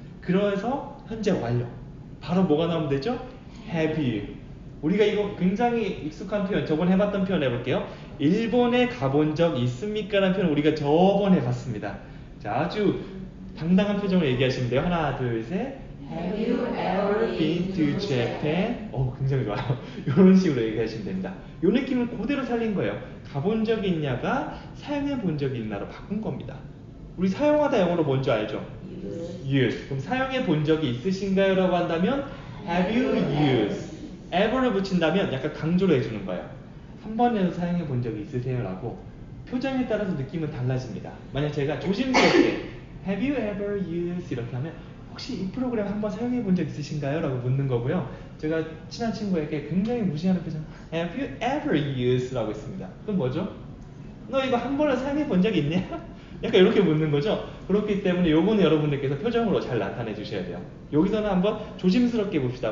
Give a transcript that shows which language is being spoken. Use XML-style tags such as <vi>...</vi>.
<ko>그래서 현재 완료. 바로 뭐가 나오면 되죠?</ko> <en>have you.</en> <ko>우리가 이거 굉장히 익숙한 표현, 저번에 해봤던 표현 해볼게요. 일본에 가본 적 있습니까? 라는 표현 우리가 저번에 봤습니다. 자, 아주 당당한 표정으로 얘기하시면 돼요. 하나, 둘, 셋.</ko> <en>Have you ever been to Japan?</en> <ko>굉장히 좋아요. 이런 식으로 얘기하시면 됩니다. 이 느낌을 그대로 살린 거예요. 가본 적이 있냐가 사용해 본 적이 있나로 바꾼 겁니다. 우리 사용하다 영어로 뭔지 알죠?</ko> <en>use.</en> <ko>그럼 사용해 본 적이 있으신가요? 라고 한다면</ko> <en>Have you used?</en> <ko>ever를 붙인다면 약간 강조를 해주는 거예요. 한 번이라도 사용해 본 적이 있으세요? 라고 표정에 따라서 느낌은 달라집니다. 만약 제가 조심스럽게</ko> <en>Have you ever used?</en> <ko>이렇게 하면 혹시 이 프로그램 한번 사용해 본 적 있으신가요? 라고 묻는 거고요. 제가 친한 친구에게 굉장히 무시하는 표정</ko> <en>Have you ever used?</en> <ko>라고 했습니다. 그건 뭐죠? 너 이거 한 번은 사용해 본 적이 있냐? 약간 이렇게 묻는 거죠. 그렇기 때문에 요거는 여러분들께서 표정으로 잘 나타내 주셔야 돼요. 여기서는 한번 조심스럽게 봅시다.</ko>